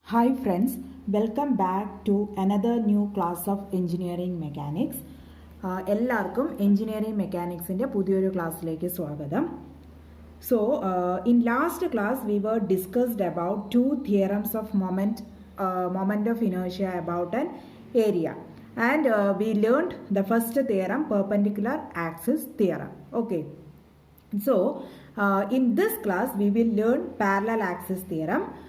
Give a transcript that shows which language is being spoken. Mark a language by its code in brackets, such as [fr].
[en] Hi friends, welcome back to another new class of engineering mechanics. [ml] എല്ലാവർക്കും engineering മെക്കാനിക്സിൻ്റെ പുതിയൊരു ക്ലാസ്സിലേക്ക് സ്വാഗതം. [en] So in last class we were discussed about two theorems of moment of inertia about an area, and we learned the first theorem, perpendicular axis theorem. Okay, so in this class we will learn parallel axis theorem.